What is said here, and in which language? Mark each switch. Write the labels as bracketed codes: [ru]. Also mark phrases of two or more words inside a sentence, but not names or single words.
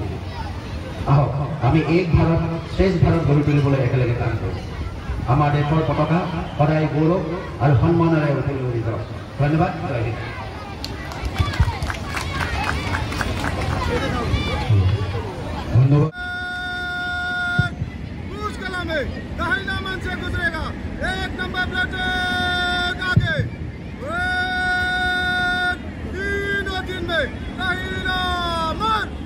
[as] আহক আমি এক ভাৰত শ্ৰেষ্ঠ ভাৰত গঢ়ি তুলিবলৈ একেলগে কাম কৰোঁ। আমাৰ দেশৰ পতাকা সদায় গৌৰৱ আৰু সন্মানেৰে উঠি যাওক। ধন্যবাদ। জয় হিন্দ। ধন্যবাদ। [hi] दाहिना मन से गुजरेगा, 1 नंबर प्लेट आगे 3 और 3 में दाहिना मन।